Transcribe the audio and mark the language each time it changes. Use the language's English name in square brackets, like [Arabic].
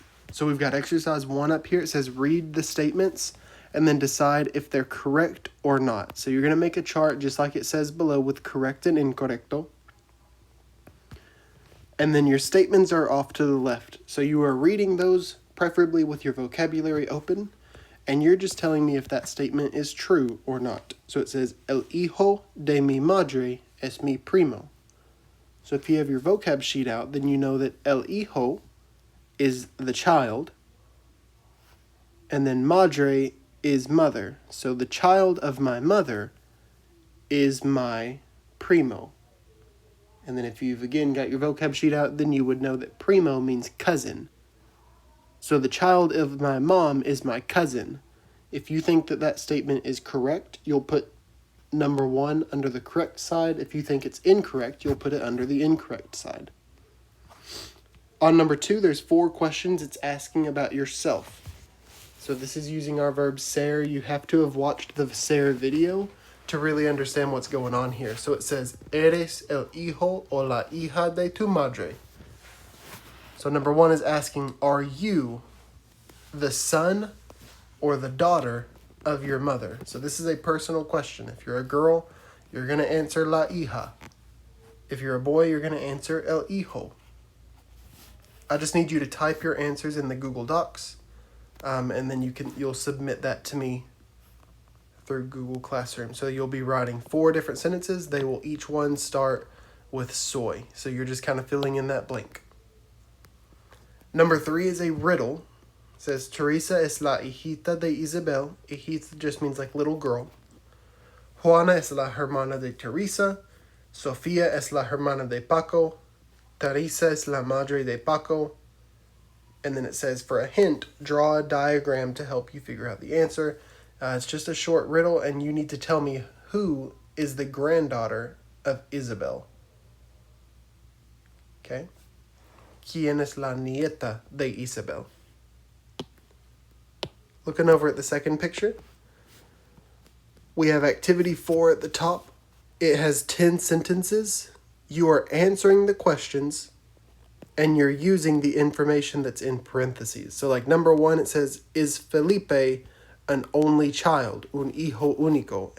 [English] So we've got exercise 1 up here. It says read the statements and then decide if they're correct or not. So you're going to make a chart just like it says below with correct and incorrecto. And then your statements are off to the left. So you are reading those, preferably with your vocabulary open, and you're just telling me if that statement is true or not. So it says, [Spanish] el hijo de mi madre es mi primo. [English] So if you have your vocab sheet out, then you know that el hijo is the child, and then madre is mother. So the child of my mother is my primo. And then if you've again got your vocab sheet out, then you would know that primo means cousin. So the child of my mom is my cousin. If you think that that statement is correct, you'll put number 1 under the correct side. If you think it's incorrect, you'll put it under the incorrect side. On number 2, there's 4 questions. It's asking about yourself. So this is using our verb ser. You have to have watched the ser video to really understand what's going on here. So it says, [Spanish] eres el hijo o la hija de tu madre. [English] So number 1 is asking, are you the son or the daughter of your mother? So this is a personal question. If you're a girl, you're going to answer la hija. If you're a boy, you're going to answer el hijo. I just need you to type your answers in the Google Docs, and then you'll submit that to me through Google Classroom. So you'll be writing 4 different sentences. They will each one start with soy. So you're just kind of filling in that blank. Number 3 is a riddle. It says, [Spanish] Teresa es la hijita de Isabel. [English] Hijita just means like little girl. [Spanish] Juana es la hermana de Teresa. Sofía es la hermana de Paco. Teresa es la madre de Paco. [English] And then it says, for a hint, draw a diagram to help you figure out the answer. It's just a short riddle, and you need to tell me who is the granddaughter of Isabel. Okay? [Spanish] ¿Quién es la nieta de Isabel? [English] Looking over at the second picture, we have activity 4 at the top. It has 10 sentences. You are answering the questions, and you're using the information that's in parentheses. So like number 1, it says, is Felipe an only child, [Spanish] un hijo único?